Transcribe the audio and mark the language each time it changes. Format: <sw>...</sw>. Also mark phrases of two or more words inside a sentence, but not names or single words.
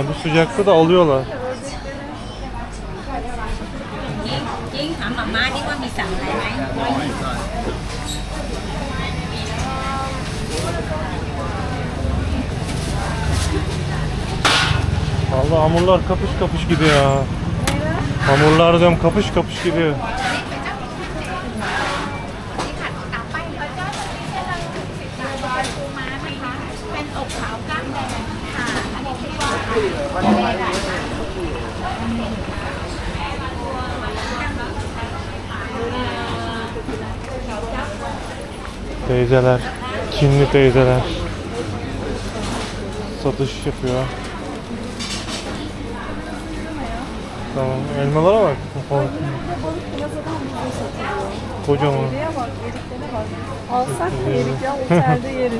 <tr>Bu sıcakta da alıyorlar.</tr> <th>ยิ่งถามหม่าม่าดิว่ามีสั่งอะไรไหม</th> <tr>Vallahi hamurlar kapış kapış gidiyor ya. Hamurlar diyorum kapış kapış gidiyor.</tr> <th>ปูม้านะคะเป็นอกขาวกล้ามแดงค่ะอันนี้ที่ว่า</th> <tr>Teyzeler, Çinli teyzeler satış yapıyor. Tamam, elmalara bak. Balık plazadan bize satılıyor. Kocaman. Eriye bak, eriklere bak. Alsak mı erik ya? Otelde yeriz.</tr>